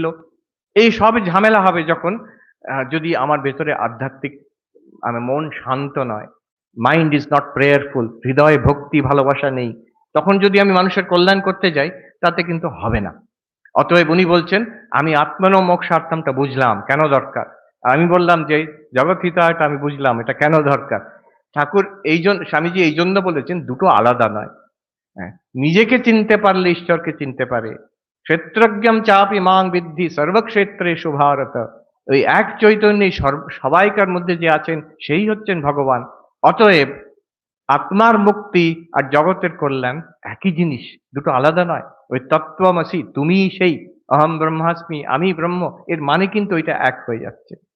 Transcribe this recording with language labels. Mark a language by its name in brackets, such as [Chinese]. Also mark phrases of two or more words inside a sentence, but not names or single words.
[Bangla] এই সব ঝামেলা হবে যখন, যদি আমার ভেতরে আধ্যাত্মিক, মন শান্ত নয়, [English] mind is not prayerful, [Bangla] হৃদয়ে ভক্তি ভালোবাসা নেই, তখন যদি আমি মানুষের কল্যাণ করতে যাই, তাতে কিন্তু হবে না। অতএব উনি বলছেন, আমি [Sanskrit] আত্মনো মোক্ষার্থমটা [Bangla] বুঝলাম কেন দরকার। আমি বললাম যে [Sanskrit] জগৎ হিতায়টা [Bangla] আমি বুঝলাম এটা কেন দরকার। ঠাকুর এই জন্য, স্বামীজি এই জন্য বলেছেন, দুটো আলাদা নয়। হ্যাঁ, নিজেকে চিনতে পারলে ঈশ্বরকে চিনতে পারে। [Sanskrit] ক্ষেত্রজ্ঞম চাপি মাং বিদ্ধি সর্বক্ষেত্রেষু ভারত, [Bangla] ওই এক চৈতন্যই সবাইকার মধ্যে যে আছেন, সেই হচ্ছেন ভগবান। অতএব আত্মার মুক্তি আর জগতের কল্যাণ একই জিনিস, দুটো আলাদা নয়। ওই তত্ত্বমসি, তুমি সেই, [Sanskrit] অহম ব্রহ্মাস্মি, [Bangla] আমি ব্রহ্ম, এর মানে কিন্তু ওইটা এক হয়ে যাচ্ছে।